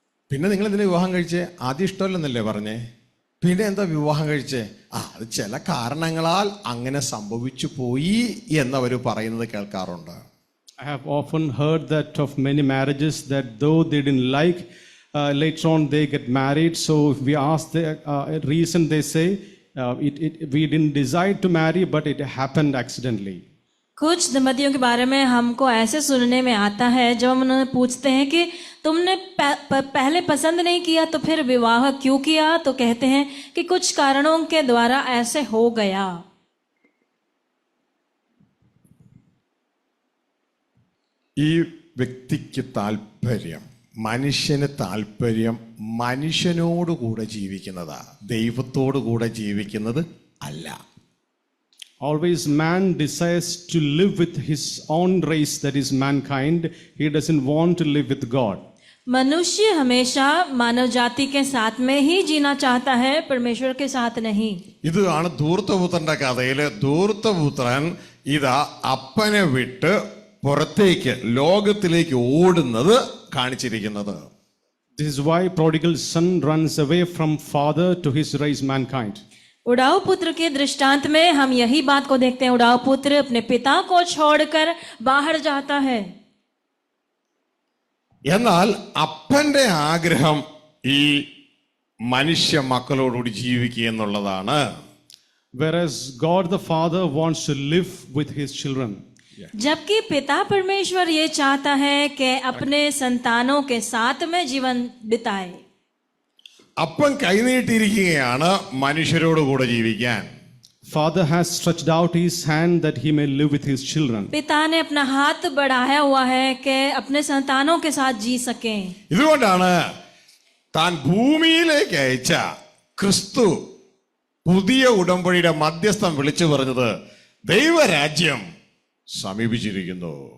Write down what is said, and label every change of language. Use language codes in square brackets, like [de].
[ml] പിന്നെ നിങ്ങൾ എന്തിനാ വിവാഹം കഴിച്ചേ? ആദ്യം ഇഷ്ടമല്ലെന്നല്ലേ പറഞ്ഞേ, പിന്നെ എന്താ വിവാഹം കഴിച്ചേ? അത് ചില കാരണങ്ങളാൽ അങ്ങനെ സംഭവിച്ചു പോയി എന്നവർ പറയുന്നത് കേൾക്കാറുണ്ട്. [en] I have often heard that of many marriages that though they didn't like, later on they get married. So if we ask the reason, they say we didn't decide to marry, but it happened accidentally. [hi] कुछ दंपतियों के बारे में हमको ऐसे सुनने में आता है, जब हम उन्हें पूछते हैं कि तुमने पहले पसंद नहीं किया तो फिर विवाह क्यों किया, तो कहते हैं कि कुछ कारणों के द्वारा ऐसे हो गया. [ml] ഈ വ്യക്തിക്ക് താല്പര്യം, മനുഷ്യന് താല്പര്യം മനുഷ്യനോടുകൂടെ ജീവിക്കുന്നതാ, ദൈവത്തോടു കൂടെ ജീവിക്കുന്നത് അല്ല. [en] Always man desires to live with his own race, that is mankind. He doesn't want to live with God. [hi] मनुष्य हमेशा मानव जाति के साथ में ही जीना चाहता है, परमेश्वर के साथ नहीं. [ml] ഇതാണ് ധൂർത്തപുത്രന്റെ കഥയില് ധൂർത്തപുത്രൻ ഇതാ അപ്പനെ വിട്ട് പുറത്തേക്ക് ലോകത്തിലേക്ക് ഓടുന്നത് കാണിച്ചിരിക്കുന്നത്. [en] This is why prodigal son runs away from father to his race mankind. [hi] उड़ाऊ पुत्र के दृष्टांत में हम यही बात को देखते हैं. उड़ाऊ पुत्र अपने पिता को छोड़कर बाहर जाता है. [ml] എന്നാൽ അപ്പന്റെ ആഗ്രഹം ഈ മനുഷ്യ മക്കളോടുകൂടി ജീവിക്കുക എന്നുള്ളതാണ്. [en] Whereas God the Father wants to live with his children. [hi] जबकि पिता परमेश्वर ये चाहता है कि अपने संतानों के साथ में जीवन बिताए. [ml] അപ്പൻ കൈനീട്ടിയിരിക്കുകയാണ് മനുഷ്യരോടുകൂടെ ജീവിക്കാൻ. [en] Father has stretched out his hand that he may live with his children. [hi] पिता ने अपना हाथ बढ़ाया हुआ है कि अपने संतानों के साथ जी सके. [ml] ഇതുകൊണ്ടാണ് താൻ ഭൂമിയിലേക്ക് അയച്ച ക്രിസ്തു പുതിയ ഉടമ്പടിയുടെ മധ്യസ്ഥം വിളിച്ചു പറഞ്ഞത് ദൈവരാജ്യം സമീപിച്ചിരിക്കുന്നു.